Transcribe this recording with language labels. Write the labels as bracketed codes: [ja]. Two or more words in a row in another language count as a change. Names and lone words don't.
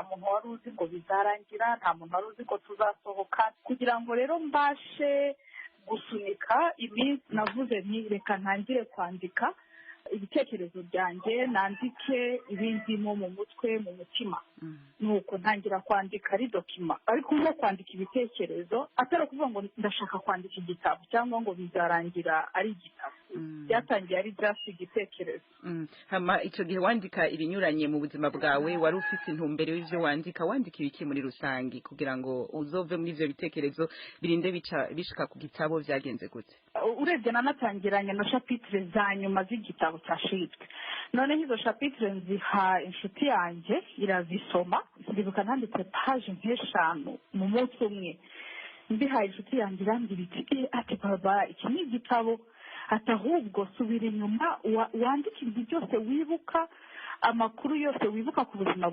[rw] muntu wari uzi ngo bizarangira nta muntu wari uzi ngo tuzasohoka kugira ngo rero mbashe gusunika iminsi navuze nti reka ntangire kwandika ibitekerezo byanjye nandike ibindimo mu mutwe mu mutima nuko ntangira kwandika ari dokima ariko nko kwandika ibitekerezo atari ukuvuga ngo ndashaka kwandika igitabo cyangwa ngo bizarangira ari igitabo byatangiye ari just igitekerezo [rn] hama icyo gihe wandika ibinyuranye mu buzima bwawe wari ufite intumbero y'ivyo wandika ibiki muri rusangi kugira ngo uzove muri ivyo bitekerezo birinde bishika ku gitabo vyagenze gute [rw] urebye nanatangiranye na chapitre za nyuma z'igitabo cyashitswe noneho izo chapitre nziha inshuti yanjye irazisoma ndibuka nanditse page nk'eshanu mu munsi umwe mbihaye inshuti yanjye irambwira iti ati baba iki ni igitabo ati ahubwo subira inyuma wandike ibintu byose wibuka amakuru yose wibuka ku buzima